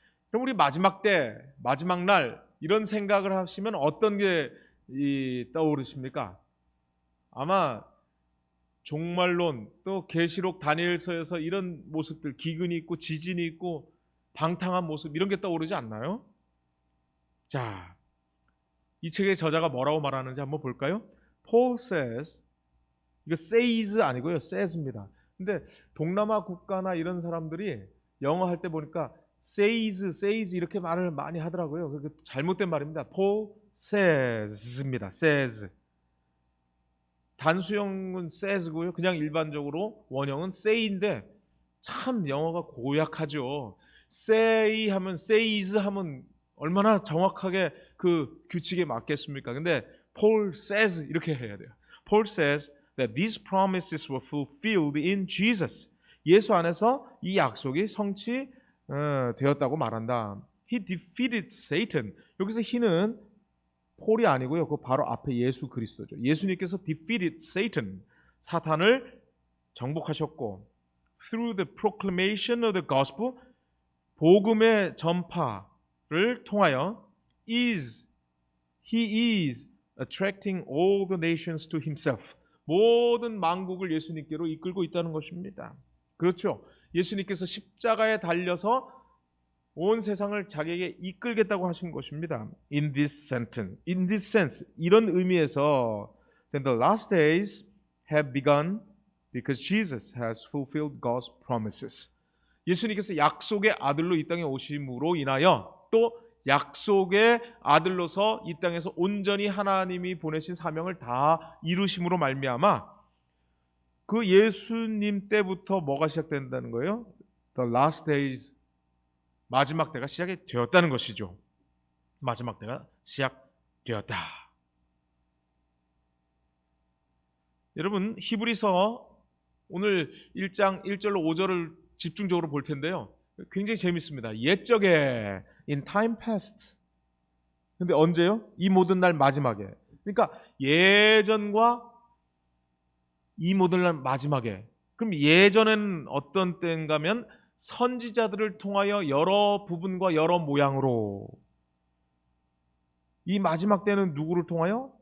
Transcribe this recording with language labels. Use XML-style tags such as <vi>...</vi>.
<ko>그럼 우리 마지막 때, 마지막 날 이런 생각을 하시면 어떤 게 떠오르십니까? 아마 종말론, 또 계시록 다니엘서에서 이런 모습들, 기근이 있고 지진이 있고 방탕한 모습, 이런 게 떠오르지 않나요? 자, 이 책의 저자가 뭐라고 말하는지 한번 볼까요?</ko> <en>Paul says,</en> <ko>이거 says 아니고요, says입니다. 근데 동남아 국가나 이런 사람들이 영어 할 때 보니까 says 이렇게 말을 많이 하더라고요. 그게 잘못된 말입니다. Paul says입니다.</ko> <en>says.</en> <ko>단수형은 says고요. 그냥 일반적으로 원형은 say인데 참 영어가 고약하죠. say 하면 says 하면 얼마나 정확하게 그 규칙에 맞겠습니까? 근데 Paul says 이렇게 해야 돼요.</ko> <en>Paul says that these promises were fulfilled in Jesus.</en> <ko>예수 안에서 이 약속이 성취되었다고 말한다.</ko> <en>He defeated Satan.</en> <ko>여기서 he는 폴이 아니고요. 그 바로 앞에 예수 그리스도죠. 예수님께서</ko> <en>defeated Satan,</en> <ko>사탄을 정복하셨고,</ko> <en>through the proclamation of the gospel,</en> <ko>복음의 전파를 통하여</ko> <en>he is attracting all the nations to himself.</en> <ko>모든 만국을 예수님께로 이끌고 있다는 것입니다. 그렇죠. 예수님께서 십자가에 달려서 온 세상을 자기에게 이끌겠다고 하신 것입니다.</ko> <en>In this sense,</en> <ko>이런 의미에서</ko> <en>then the last days have begun because Jesus has fulfilled God's promises.</en> <ko>예수님께서 약속의 아들로 이 땅에 오심으로 인하여 또 약속의 아들로서 이 땅에서 온전히 하나님이 보내신 사명을 다 이루심으로 말미암아 그 예수님 때부터 뭐가 시작된다는 거예요?</ko> <en>The last days,</en> <ko>마지막 때가 시작이 되었다는 것이죠. 마지막 때가 시작되었다. 여러분, 히브리서 오늘 1장 1절로 5절을 집중적으로 볼 텐데요. 굉장히 재밌습니다. 옛적에</ko> <en>in time past.</en> <ko>근데 언제요? 이 모든 날 마지막에. 그러니까 예전과 이 모든 날 마지막에. 그럼 예전엔 어떤 때인가면 선지자들을 통하여 여러 부분과 여러 모양으로, 이 마지막 때는 누구를 통하여?</ko>